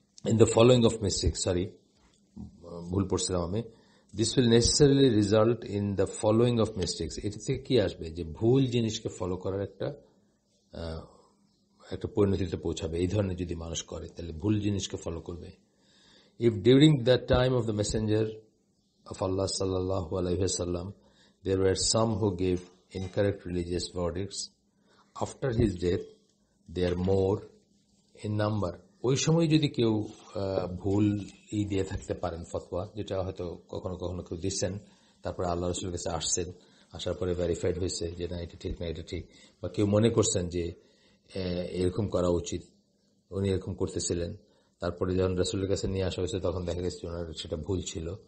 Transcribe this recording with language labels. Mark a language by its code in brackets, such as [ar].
[en] In the following of mistakes, sorry, [bn] ভুল পড়ছিলাম আমি। [en] This will necessarily result in the following of mistakes. [bn] এটা থেকে কি আসবে? যে ভুল জিনিসকে ফলো করার একটা পরিণতিতে পৌঁছাবে। এই ধরনের যদি মানুষ করে তাহলে ভুল জিনিসকে ফলো করবে। [en] If during the time of the messenger of Allah sallallahu alaihi wasallam there were some who gave incorrect religious verdicts, after his death they are more in number. [bn] ওই সময় যদি কেউ ভুল দিয়ে থাকতে পারেন ফতোয়া, যেটা হয়তো কখনো কখনো কেউ দিচ্ছেন, তারপরে আল্লাহ রাসূলের কাছে আসছেন, আসার পরে ভেরিফাইড হয়েছে যে না এটা ঠিক না এটা ঠিক, বা কেউ মনে করছেন যে এরকম করা উচিত, উনি এরকম করতেছিলেন, তারপরে যখন রাসূলের কাছে নিয়ে আসা হয়েছে তখন দেখা গেছে ওনার সেটা ভুল ছিল।